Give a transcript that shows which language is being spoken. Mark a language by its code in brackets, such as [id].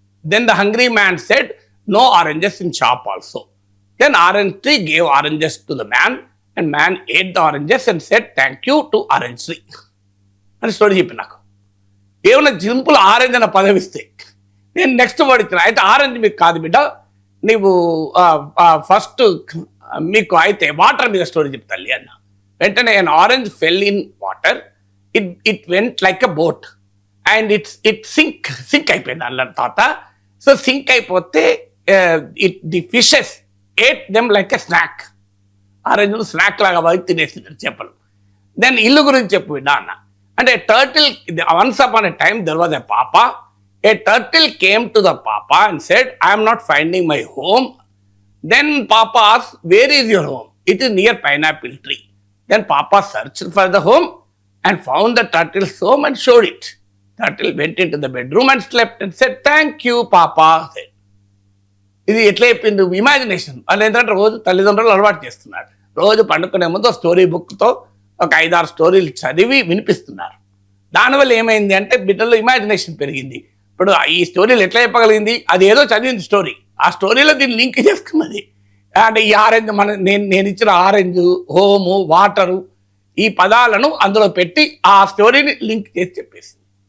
[en] Then the hungry man said, "No oranges in shop also." Then orange tree gave oranges to the man, and man ate the oranges and said, "Thank you to orange tree." [te] అని story చెప్పి నాకు ఏమన్నా simple orange అన్న పదవి ఇస్తే నేను next word ఇచ్చిన, అయితే ఆరెంజ్ మీకు కాదు బిడ్డ, నీవు ఫస్ట్ మీకు అయితే వాటర్ మీద స్టోరీ చెప్తాలి అన్న. [en] వెంటనే an orange fell in water, it went like a boat and it sink [te] అయిపోయింది అన్న తర్వాత. సో సింక్ అయిపోతే [en] the fishes ate them like a snack. [te] Orange snack లాగా బాగా తినేసింది చేపలు. దెన్ ఇల్లు గురించి చెప్పు బిడ్డ అన్న. [en] అంటే turtle, once upon a time there was a papa. A turtle came to the papa and said, "I am not finding my home." Then papa asked, "Where is your home?" "It is near pineapple tree." Then papa searched for the home and found the turtle's home and showed it. Turtle went into the bedroom and slept and said, "Thank you, papa." [te] ఇది ఎట్లా చెప్పింది? Imagination. వాళ్ళు ఏంటంటే రోజు తల్లిదండ్రులు అలవాటు చేస్తున్నారు. రోజు పండుకునే ముందు స్టోరీ బుక్తో ఒక 5-6 స్టోరీలు చదివి వినిపిస్తున్నారు. దానివల్ల ఏమైంది అంటే బిడ్డలో ఇమాజినేషన్ పెరిగింది. ఇప్పుడు ఈ స్టోరీలు ఎట్లా చెప్పగలిగింది? అది ఏదో చదివింది స్టోరీ, ఆ స్టోరీలో దీన్ని లింక్ చేసుకున్నది. అంటే ఈ ఆరెంజ్ నేను ఇచ్చిన ఆరెంజ్, హోము, వాటరు, ఈ పదాలను అందులో పెట్టి ఆ స్టోరీని లింక్ చేసి చెప్పేసింది.